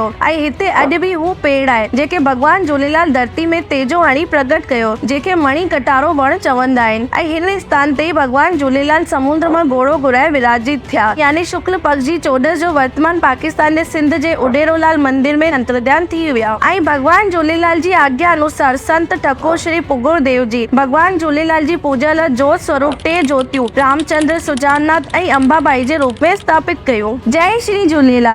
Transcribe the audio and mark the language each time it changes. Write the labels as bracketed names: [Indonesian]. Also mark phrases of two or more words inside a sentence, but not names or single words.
[Sindhi] ऐं हिते अॼु बि हू पेड़ आहे जेके भॻवान झूलेलाल धरती में तेजो हणी प्रकट कयो, जंहिंखे मणी कटारो वण चवंदा आहिनि। ऐं हिन स्थान ते भॻवान झूलेलाल समुंड मां घोड़ो घुराए विराजित थिया, यानी शुक्ल पक्ष जी चोॾस जो वर्तमान पाकिस्तान जे सिंध जे उॾेरोलाल मंदिर में अंतर्ध्यान थी विया। ऐं भॻवान झूलेलाल जी आज्ञा अनुसार संत ठको श्री पुगुर देव जी भॻवान झूलेलाल जी पूजा लाइ जोत स्वरूप 3 ज्योतियूं रामचंद्र, सुजाननाथ ऐं अंबाबाई जे रूप में स्थापित कयो। जय श्री झूलेलाल।